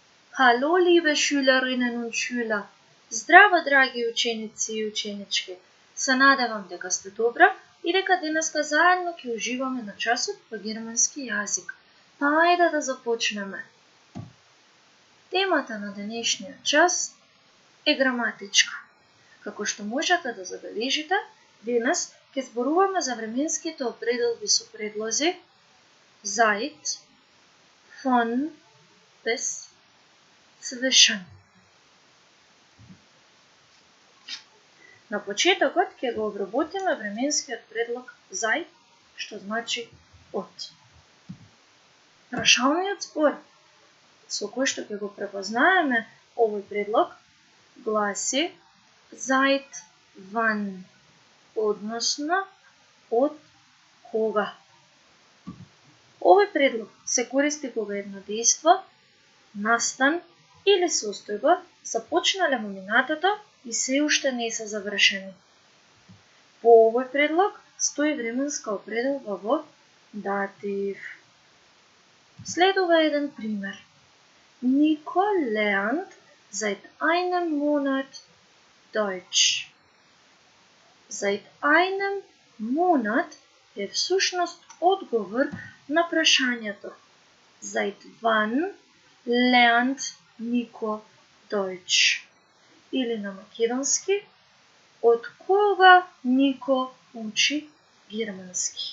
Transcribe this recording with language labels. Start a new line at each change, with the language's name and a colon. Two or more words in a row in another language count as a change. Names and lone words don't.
German: Hallo, liebe Schülerinnen und Schüler!
Macedonian: Здраво, драги ученици и ученички! Се надевам дека сте добра и дека денеска заедно ќе уживаме на часот по германски јазик. Па ајде да започнеме. Темата на денешниот час е граматичка. Како што можете да забележите, денес ќе зборуваме за временските определби со предлози
German: seit, von, bis, zwischen.
Macedonian: На почетокот ќе го обработиме временскиот предлог seit, што значи од. Прашалниот збор со кој што ќе го препознаеме овој предлог гласи
German: seit wann,
Macedonian: односно од кога. Овој предлог се користи кога едно дејство, настан или состојба започнале во минатото и се уште не се завршени. По овој предлог стои временска определба во датив. Следува еден пример.
German: Nico lernt seit einem Monat Deutsch. Seit einem Monat
Macedonian: е всушност одговор на прашањето
German: Seit wann lernt Nico Deutsch?
Macedonian: Или на македонски, од кога Нико учи германски.